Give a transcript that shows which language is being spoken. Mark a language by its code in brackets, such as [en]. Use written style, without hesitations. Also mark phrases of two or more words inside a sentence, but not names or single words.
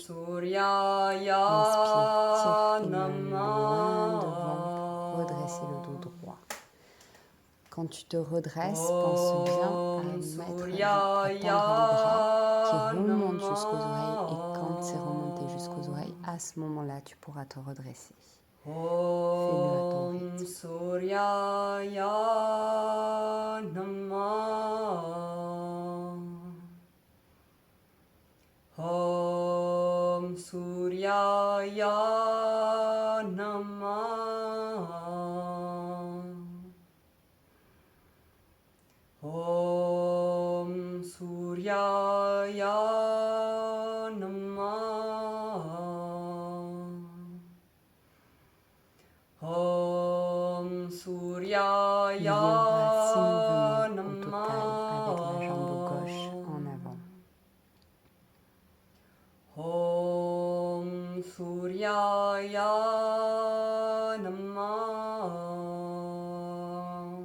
[fr] Inspire, tire tes mains loin devant pour redresser le dos droit. Quand tu te redresses, pense bien à tendre les bras qui remontent jusqu'aux oreilles. Et quand c'est remonté jusqu'aux oreilles, à ce moment-là, tu pourras te redresser. Fais-le à ton rythme. [sa] Suryaya Namah. Om Suryaya Namah. Om Suryaya Namah. Om [fr] Il y [sa] Suryaya [fr] aura 6 mouvements au total avec la jambe gauche en avant. [sa] Om Suryaya Namah.